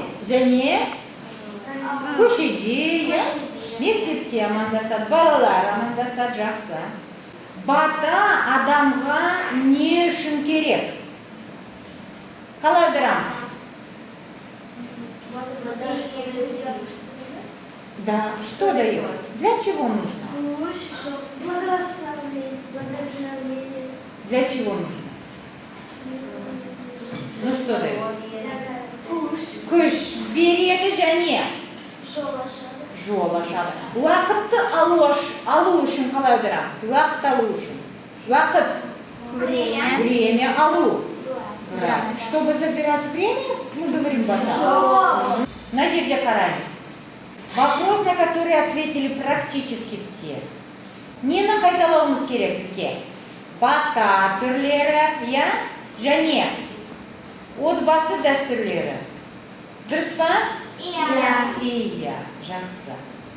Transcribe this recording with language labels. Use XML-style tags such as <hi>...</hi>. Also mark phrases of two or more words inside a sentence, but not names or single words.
<kk>Және көшеде, мектепте амандасады. Балалар амандасады, жақсы. Бата адамға не үшін керек? Қалай аударамыз? Да,</kk> <ru>что дает? Для чего нужно? Для чего нужно? Ну что дает?</ru> <kk>Күш береді және жол ашады. Уақытты алу үшін қалай аударамыз? Уақыт алу үшін. Уақыт. Время алу.</kk> <ru>Чтобы забирать время, мы говорим бата.</ru> <kk>На жерде қараймыз.</kk> <ru>Вопрос, на который ответили практически все.</ru> <kk>Нені қайталауымыз керек бізге? Бата түрлері, және отбасы дәстүрлері. Дұрыс па? Иә. Иә, жақсы.</kk>